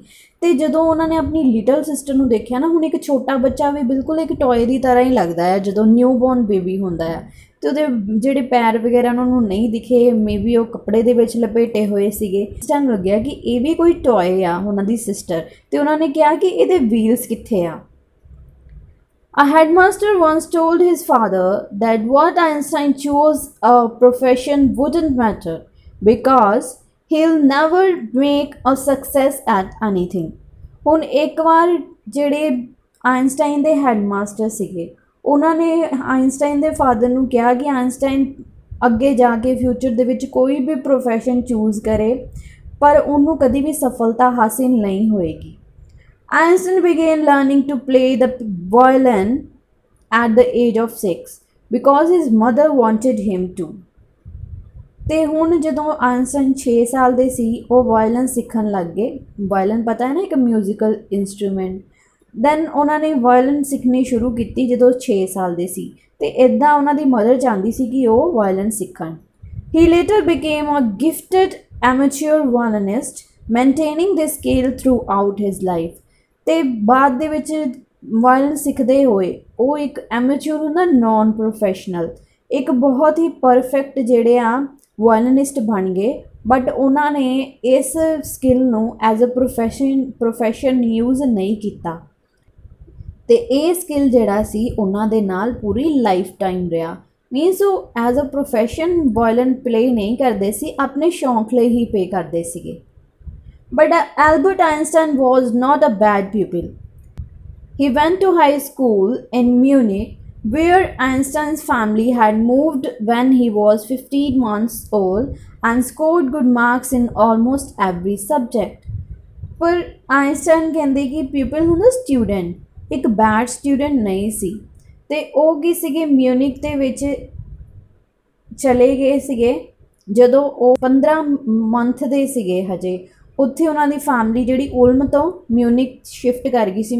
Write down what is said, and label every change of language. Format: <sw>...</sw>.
<pa>ਅਤੇ ਜਦੋਂ ਉਹਨਾਂ ਨੇ ਆਪਣੀ ਲਿਟਲ ਸਿਸਟਰ ਨੂੰ ਦੇਖਿਆ ਨਾ, ਹੁਣ ਇੱਕ ਛੋਟਾ ਬੱਚਾ ਵੀ ਬਿਲਕੁਲ ਇੱਕ ਟੋਏ ਦੀ ਤਰ੍ਹਾਂ ਹੀ ਲੱਗਦਾ ਹੈ ਜਦੋਂ ਨਿਊਬੋਰਨ ਬੇਬੀ ਹੁੰਦਾ ਹੈ, ਅਤੇ ਉਹਦੇ ਜਿਹੜੇ ਪੈਰ ਵਗੈਰਾ ਉਹਨਾਂ ਨੂੰ ਨਹੀਂ ਦਿਖੇ, ਮੇਬੀ ਉਹ ਕੱਪੜੇ ਦੇ ਵਿੱਚ ਲਪੇਟੇ ਹੋਏ ਸੀਗੇ। ਇਸ ਟਾਈਮ ਲੱਗਿਆ ਕਿ ਇਹ ਵੀ ਕੋਈ ਟੋਏ ਆ ਉਹਨਾਂ ਦੀ ਸਿਸਟਰ, ਅਤੇ ਉਹਨਾਂ ਨੇ ਕਿਹਾ ਕਿ ਇਹਦੇ ਵੀਲਸ ਕਿੱਥੇ ਆ।</pa> <en>A headmaster once told his father that what Einstein chose a profession wouldn't matter because he'll never make a success at anything।</en> <pa>ਹੁਣ ਇੱਕ ਵਾਰ ਜਿਹੜੇ ਆਇਨਸਟਾਈਨ ਦੇ ਹੈਡਮਾਸਟਰ ਸੀਗੇ, ਉਹਨਾਂ ਨੇ ਆਇਨਸਟਾਈਨ ਦੇ ਫਾਦਰ ਨੂੰ ਕਿਹਾ ਕਿ ਆਇਨਸਟਾਈਨ ਅੱਗੇ ਜਾ ਕੇ ਫਿਊਚਰ ਦੇ ਵਿੱਚ ਕੋਈ ਵੀ ਪ੍ਰੋਫੈਸ਼ਨ ਚੂਜ਼ ਕਰੇ ਪਰ ਉਹਨੂੰ ਕਦੀ ਵੀ ਸਫਲਤਾ ਹਾਸਿਲ ਨਹੀਂ ਹੋਏਗੀ।</pa> <en>Einstein began learning to play the violin at the age of 6 because his mother wanted him to।</en> <pa>ਅਤੇ ਹੁਣ ਜਦੋਂ ਆਇਨਸਟਾਈਨ 6 ਸਾਲ ਦੇ ਸੀ ਉਹ ਵਾਇਲਨ ਸਿੱਖਣ ਲੱਗ ਗਏ। ਵਾਇਲਨ ਪਤਾ ਹੈ ਨਾ, ਇੱਕ ਮਿਊਜ਼ੀਕਲ ਇੰਸਟਰੂਮੈਂਟ। ਦੈਨ ਉਹਨਾਂ ਨੇ ਵਾਇਲਨ ਸਿੱਖਣੀ ਸ਼ੁਰੂ ਕੀਤੀ ਜਦੋਂ 6 ਸਾਲ ਦੇ ਸੀ, ਅਤੇ ਇੱਦਾਂ ਉਹਨਾਂ ਦੀ ਮਦਰ ਚਾਹੁੰਦੀ ਸੀ ਕਿ ਉਹ ਵਾਇਲਨ ਸਿੱਖਣ।</pa> <en>He later became a gifted amateur violinist maintaining this skill throughout his life.</en> <pa>ਅਤੇ ਬਾਅਦ ਦੇ ਵਿੱਚ ਵਾਇਲਨ ਸਿੱਖਦੇ ਹੋਏ ਉਹ ਇੱਕ ਐਮੇਚਿਓਰ ਹੁੰਦਾ, ਨੋਨ ਪ੍ਰੋਫੈਸ਼ਨਲ, ਇੱਕ ਬਹੁਤ ਹੀ ਪਰਫੈਕਟ ਜਿਹੜੇ ਆ ਵਾਇਲਨਿਸਟ ਬਣ ਗਏ। ਬਟ ਉਹਨਾਂ ਨੇ ਇਸ ਸਕਿੱਲ ਨੂੰ ਐਜ਼ ਅ ਪ੍ਰੋਫੈਸ਼ਨ ਯੂਜ਼ ਨਹੀਂ ਕੀਤਾ, ਅਤੇ ਇਹ ਸਕਿੱਲ ਜਿਹੜਾ ਸੀ ਉਹਨਾਂ ਦੇ ਨਾਲ ਪੂਰੀ ਲਾਈਫ ਟਾਈਮ ਰਿਹਾ। ਮੀਨਸ ਉਹ as a profession violin play ਨਹੀਂ ਕਰਦੇ ਸੀ, ਆਪਣੇ ਸ਼ੌਂਕ ਲਈ ਹੀ ਪੇ ਕਰਦੇ ਸੀਗੇ।</pa> <en>But Albert Einstein was not a bad pupil. He went to high school in Munich, where Einstein's family had moved when he was 15 months old and scored good marks in almost every subject।</en> <hi>पर Einstein कहते कि</hi> <pa>pupil ਹੁੰਦਾ student,</pa> <hi>एक bad student नहीं</hi> <pa>ਸੀ, ਤੇ ਉਹ ਕੀ ਸੀਗੇ Munich ਦੇ ਵਿੱਚ ਚਲੇ ਗਏ ਸੀਗੇ ਜਦੋਂ ਉਹ 15 ਮੰਥ ਦੇ ਸੀਗੇ ਹਜੇ। ਉੱਥੇ ਉਹਨਾਂ ਦੀ ਫੈਮਿਲੀ ਜਿਹੜੀ ਉਲਮ ਤੋਂ ਮਿਊਨਿਕ ਸ਼ਿਫਟ ਕਰ ਗਈ ਸੀ।</pa>